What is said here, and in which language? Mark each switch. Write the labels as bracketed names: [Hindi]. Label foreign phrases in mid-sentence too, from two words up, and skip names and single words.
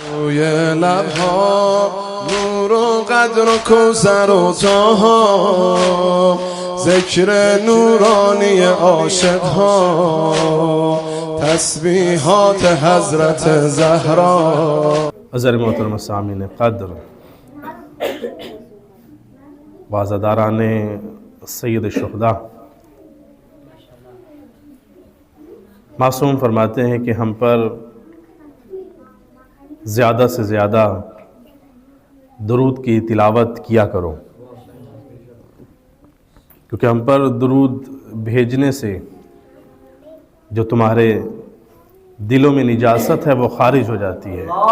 [Persian] روی لبها نور و قدر و کوثر و طه ذکر نورانی عاشقها تسبیحات حضرت زهرا. [Urdu] حضرت محترم سامعین قدر وازداران سید الشہداء، معصوم فرماتے ہیں کہ ہم پر زیادہ سے زیادہ درود کی تلاوت کیا کرو، کیونکہ ہم پر درود بھیجنے سے جو تمہارے دلوں میں نجاست ہے وہ خارج ہو جاتی ہے۔